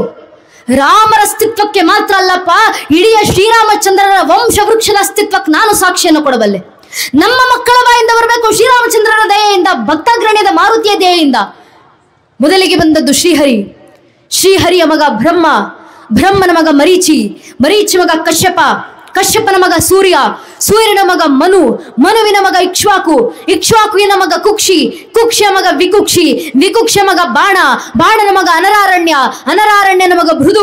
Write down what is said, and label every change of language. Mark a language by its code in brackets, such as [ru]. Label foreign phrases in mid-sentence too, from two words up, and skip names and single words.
[kn] ರಾಮರ ಅಸ್ತಿತ್ವಕ್ಕೆ ಮಾತ್ರ ಅಲ್ಲಪ್ಪ, ಇಡೀ ಶ್ರೀರಾಮಚಂದ್ರರ ವಂಶ ವೃಕ್ಷದ ಅಸ್ತಿತ್ವಕ್ಕೆ ನಾನು ಸಾಕ್ಷಿಯನ್ನು ಕೊಡಬಲ್ಲೆ. ನಮ್ಮ ಮಕ್ಕಳ ಬಾಯಿಂದ ಬರಬೇಕು ಶ್ರೀರಾಮಚಂದ್ರನ ದಯೆಯಿಂದ, ಭಕ್ತಾಗ್ರಣ್ಯದ ಮಾರುತಿಯ ದಯೆಯಿಂದ. ಮೊದಲಿಗೆ ಬಂದದ್ದು ಶ್ರೀಹರಿ, ಶ್ರೀಹರಿಯ ಮಗ ಬ್ರಹ್ಮ, ಬ್ರಹ್ಮನ ಮಗ ಮರೀಚಿ, ಮರೀಚಿ ಮಗ ಕಶ್ಯಪ, ಕಶ್ಯಪನ ಮಗ ಸೂರ್ಯ, ಸೂರ್ಯನ ಮಗ ಮನು, ಮನುವಿನ ಮಗ ಇಕ್ಷ್ವಾಕು, ಇಕ್ಷ್ವಾಕುವಿನ ಮಗ ಕುಕ್ಷಿ, ಕುಕ್ಷಿಯ ಮಗ ವಿಕುಕ್ಷಿ, ವಿಕುಕ್ಷಿಯ ಮಗ ಬಾಣ, ಬಾಣನ ಮಗ ಅನರಾರಣ್ಯ, ಅನರಾರಣ್ಯನ ಮಗ ಭೃದು,